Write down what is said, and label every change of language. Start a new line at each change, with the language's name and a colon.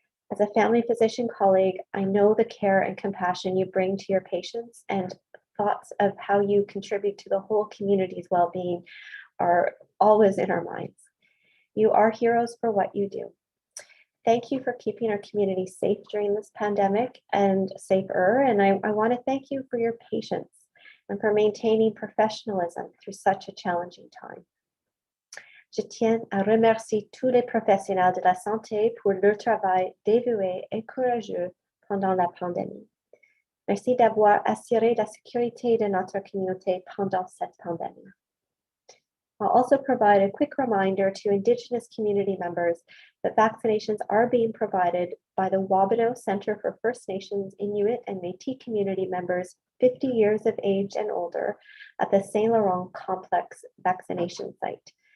English: As a family physician colleague, I know the care and compassion you bring to your patients, and thoughts of how you contribute to the whole community's well-being are always in our minds. You are heroes for what you do. Thank you for keeping our community safe during this pandemic and safer. And I want to thank you for your patience and for maintaining professionalism through such a challenging time.
French: Je tiens à remercier tous les professionnels de la santé pour leur travail dévoué et courageux pendant la pandémie. Merci d'avoir assuré la sécurité de notre communauté pendant cette pandémie.
English: I'll also provide a quick reminder to Indigenous community members that vaccinations are being provided by the Wabano Center for First Nations, Inuit, and Métis community members 50 years of age and older at the Saint Laurent Complex vaccination site.